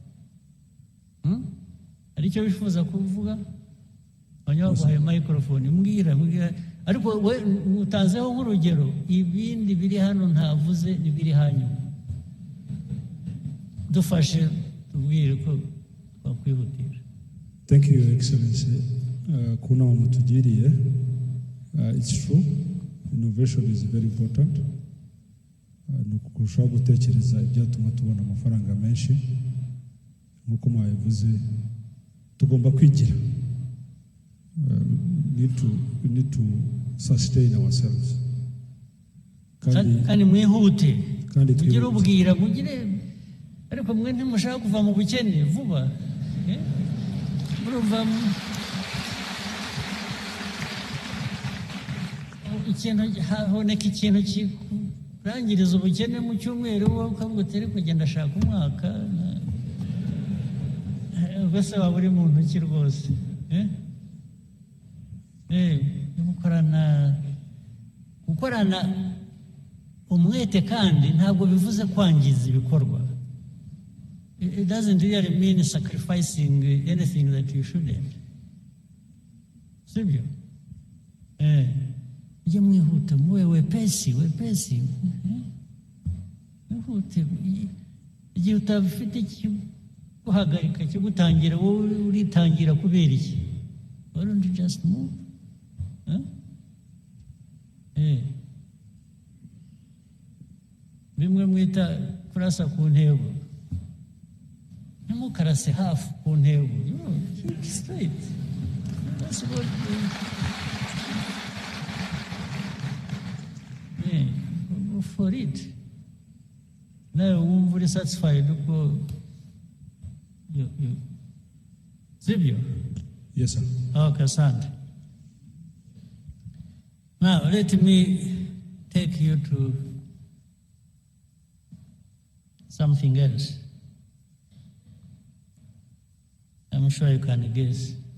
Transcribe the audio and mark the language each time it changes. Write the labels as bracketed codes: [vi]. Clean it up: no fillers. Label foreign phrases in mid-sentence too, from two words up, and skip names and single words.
[rw] Hari icyo bifuza kuvuga? Abanyabaguhaye microphone, mbwira. Ariko we utanzeho nk'urugero, ibindi biri hano ntavuze n'ibiri hanyuma. Dufashe tubwire ko twakwihutira. [en] Thank you, Your Excellency. [rw] Kuna mutugiriye. [en] It's true. Innovation is very important. [rw] Ni ukurushaho gutekereza ibyatuma tubona amafaranga menshi. Nk'uko mwabivuze, tugomba kwigira. [en] We need to sustain ourselves. [rw] Kandi mwihute, mugire ubwira, ariko mwe ntimushaka kuva mu bukene vuba. Murumva haboneka ikintu kikurangiriza ubukene mu cyumweru, wowe ukavuga uti ariko genda ashaka umwaka, ubwo waba uri mu ntoki rwose. Gukorana umwete kandi ntabwo bivuze kwangiza ibikorwa. [en] It doesn't really mean sacrificing anything that you shouldn't. [rw] Sibyo? Ujye mwihuta, muwe wepesi. Mwihute. Igihe utabifite guhagarika cyo gutangira, wowe uritangira kubera iki? [en] Why don't you just move? [rw] Bimwe mwita kurasa ku ntego. Ntimukarase hafi ku ntego. [en] Keep straight. That's what go for it. [rw] Nawe wumva uri satisfied uko Sibyo? [en] Yes, sir. Okay, asante. Now, let me take you to something else. I'm sure you can guess.